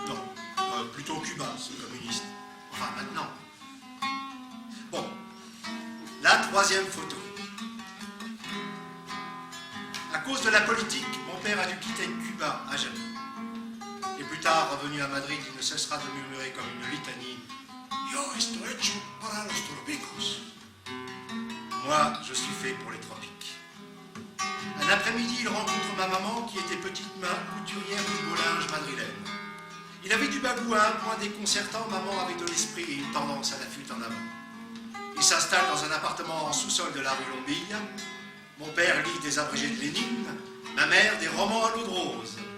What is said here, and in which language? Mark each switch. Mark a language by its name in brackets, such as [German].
[French] Non, plutôt cubain, ce communiste. Enfin, maintenant. Bon, la 3e photo. À cause de la politique, mon père a dû quitter Cuba à jamais. Et plus tard, revenu à Madrid, il ne cessera de murmurer comme une litanie. [Spanish] Yo estoy hecho para los tropicos. [French] Moi, je suis fait pour les tropiques. Un après-midi, il rencontre ma maman qui était petite main couturière du beau linge madrilène. Il avait du bagou à un point déconcertant, maman avait de l'esprit et une tendance à la fuite en avant. Il s'installe dans un appartement en sous-sol de la rue Lombilla. Mon père lit des abrégés de Lénine, ma mère des romans à l'eau de rose.